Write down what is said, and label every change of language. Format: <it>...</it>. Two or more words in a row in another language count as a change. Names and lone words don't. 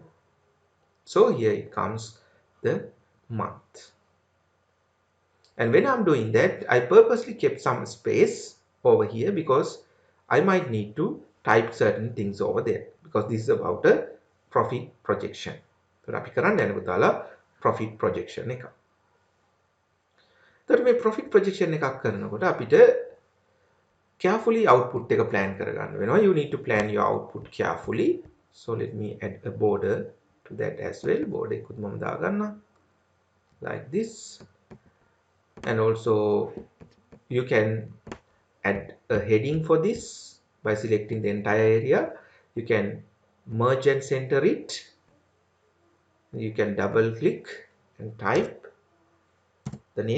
<en>So here it comes the month. And when I'm doing that, I purposely kept some space over here because I might need to type certain things over there, because this is about a profit projection.</en> <si>So අපි කරන්න යන පුතාලා</si> <en>profit projection</en> <si>එක. එතකොට මේ</si> <en>profit projection</en> <si>එකක් කරනකොට අපිට</si> <en>carefully output</en> <si>එක plan කරගන්න වෙනවා.</si> <en>You need to plan your output carefully. So let me add a border to that as well.</en> <si>Border එකකුත් මම දාගන්නවා</si> <en>like this. And also you can add a heading for this by selecting the entire area. You can merge and center it. You can double click and type the name.</en>